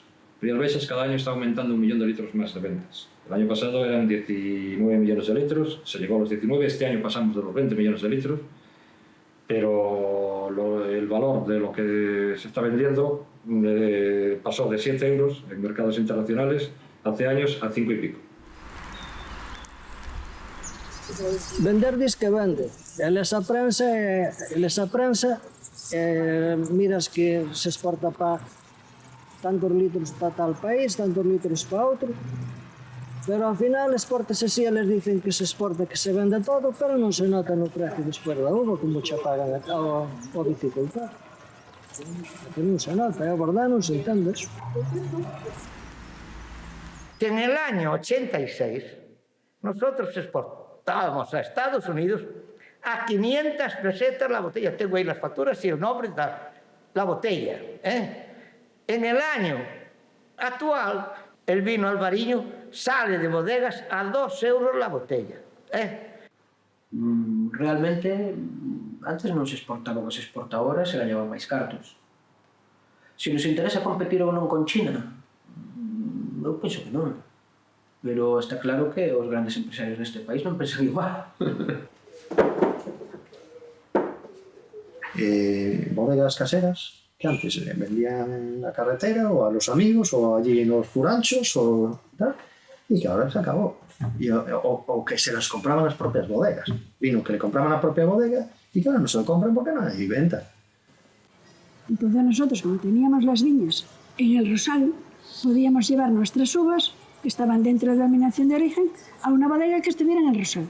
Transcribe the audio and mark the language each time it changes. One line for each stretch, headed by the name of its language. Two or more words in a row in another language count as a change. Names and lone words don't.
Spanish: Rías Baixas cada año está aumentando 1 millón de litros más de ventas. El año pasado eran 19 millones de litros, se llegó a los 19, este año pasamos de los 20 millones de litros, pero el valor de lo que se está vendiendo pasó de 7 euros en mercados internacionales hace años a 5 y pico.
Galician: Vender diz que vende. Eles a prensa miras que se exporta para tantos litros para tal país, tantos litros para outro, pero ao final exportase así, eles dicen que se exporta, que se vende todo, pero non se nota no precio despois da uva, como xa pagan ao viticultor. Que non se nota, a verdade non se entende eso.
Spanish: Que en el año 86 nosotros exportábamos a Estados Unidos a 500 pesetas la botella. Tengo ahí las facturas y el nombre de la botella. En el año actual, el vino albariño sale de bodegas a 2 euros la botella. Realmente,
Galician: antes non se exportaba o que se exporta ahora, se gañaban máis cartos. Se nos interesa competir ou non con China, eu penso que non. Pero está claro que os grandes empresarios deste país non pensan igual.
Spanish: Bodegas caseras que antes vendían en la carretera o a los amigos o allí en los furanchos o tal, y que ahora se acabó. O que se las compraban las propias bodegas. Vino que le compraban la propia bodega y claro, no se lo compran porque no hay venta. Entonces nosotros, como teníamos las viñas en el Rosal, podíamos llevar nuestras uvas que estaban dentro de la denominación de origen a una bodega que estuviera en el Rosal.